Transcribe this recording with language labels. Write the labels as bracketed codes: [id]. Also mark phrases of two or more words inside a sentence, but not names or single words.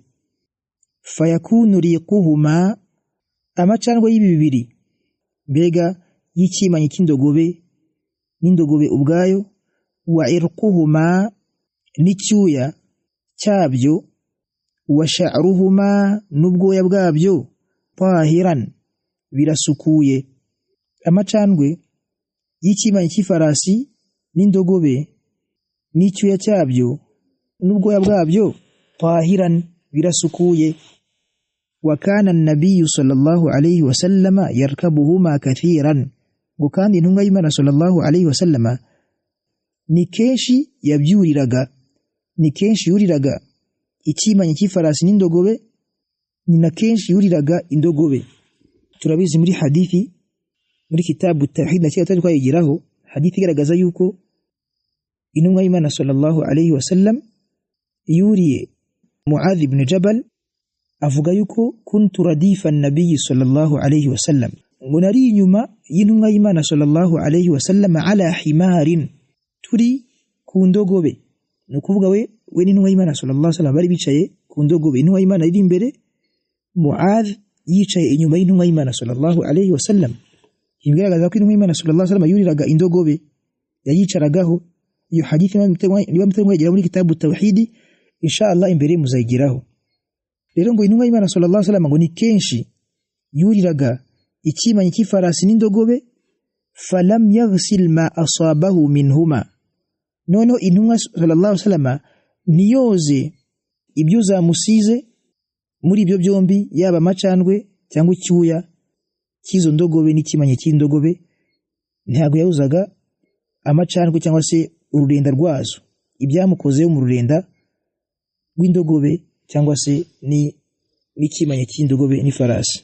[ar] فيكون ريقهما, [rw] amacandwe y'ibi bibiri, mbega y'ikimanyi cy'indogobe n'indogobe ubwayo, [ar] وعرقهما, [rw] n'icyuya cyabyo, [ar] وشعرهما, [rw] n'ubwoya bwabyo, tahiran, birasukuye. Amacandwe y'ikimanyi cy'ifarasi n'indogobe n'icyuya cyabyo n'ubwoya bwabyo, tahiran, birasukuye. [ar] وكان النبي صلى الله عليه وسلم يركبهما كثيرا, [rw] ngo kandi intumwa y'Imana [ar] صلى الله عليه وسلم [rw] ni kenshi yabyuriraga, ni kenshi yuriraga ikimanyi cy'ifarasi n'indogobe, ni na kenshi yuriraga indogobe. Turabizi muri hadithi, muri kitabu tawhid na cyatari twayigiraho, hadithi igaragaza yuko intumwa y'Imana [ar] صلى الله عليه وسلم [rw] yuriye Muadh ibn Jabal avuga yuko [ar] كنت رديف النبي صلى الله عليه وسلم, [rw] ngo nari inyuma y'intumwa y'Imana [ar] صلى الله عليه وسلم على حمار, [rw] turi ku ndogobe. No kuvuga we n'intumwa y'Imana [ar] صلى الله عليه وسلم [rw] bari bicaye ku ndogobe, intumwa y'Imana iri imbere, Muadh yicaye inyuma y'intumwa y'Imana [ar] صلى الله عليه وسلم. [rw] Igaragaza ko intumwa y'Imana [ar] صلى الله عليه وسلم [rw] yuriraga indogobe yayicaragaho. Iyo hadithi niba mutagera muri kitabu tawhidi inshallah imbere muzayigiraho. Rero ngo intumwa y'Imana [ar] صلى الله عليه وسلم [rw] ngo ni kenshi yuriraga ikimanyi cy'ifarasi n'indogobe, [ar] فلم يغسل ما أصابه منهما, [rw] noneho intumwa [ar] صلى الله عليه وسلم [rw] niyoze ibyo zamusize muri ibyo byombi, yaba amacandwe cyangwa icyuya cy'izo ndogobe n'ikimanyi cy'indogobe. Ntabwo yawuzaga amacandwe cyangwa se ururenda rwazo, ibyamukozeho mu rurenda rw'indogobe cyangwa se n'ikimanyi cy'indogobe n'ifarasi.